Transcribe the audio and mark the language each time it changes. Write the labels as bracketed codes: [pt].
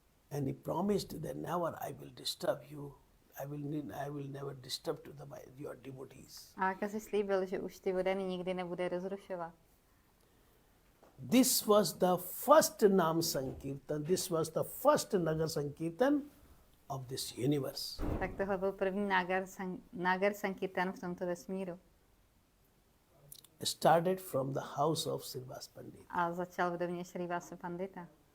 [en] And he promised that never I will disturb you. I will never disturb to your devotees. [cs] A Kazi slíbil, že už ty vodaný nikdy nebude rozrušovat. [en] This was the first Nam Sankirtan. This was the first Nagar Sankirtan of this universe. [cs] Tak tohle byl první Nagar Sankirtan v tomto vesmíru. [en] Started from the house of Srivas Pandit. [cs] A začal v domě Šrívase Pandita.